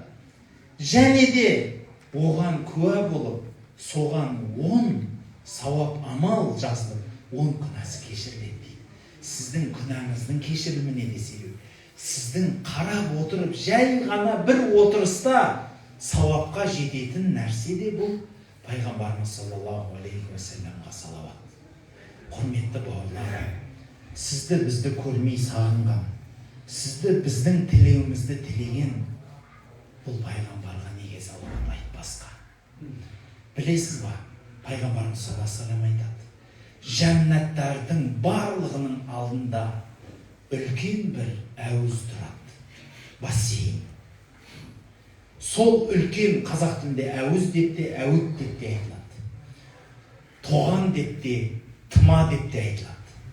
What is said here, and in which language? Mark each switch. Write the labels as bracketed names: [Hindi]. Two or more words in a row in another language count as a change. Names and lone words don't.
[Kazakh] Және де оған куә болып, соған 10 сауап амал жазылып, 10 күнәсі кешіріледі дейді. Сіздің күнәңіздің кешіріліміне де себеп. Сіздің қарап отырып, жай ғана бір отырыста сауапқа жететін нәрсе де бұл пайғамбарымыз [Arabic] صلى الله عليه وسلم [Kazakh] салауат. Құрметті бауырлар, сізді бізді көрмей сағынған, сізді біздің тілеуімізді тілеген бұл пайғамбарға неге салауат айтпасқа? Білесіз ба, пайғамбарымыз [Arabic] صلى الله عليه وسلم [Kazakh] айтады, жәннаттардың барлығының алдында үлкен бір әуіз тұрады, бассейн. Сол үлкен қазақ тілінде әуіз деп те, әуіт деп те айтылады. Тоған деп те, тыма деп те айтылады.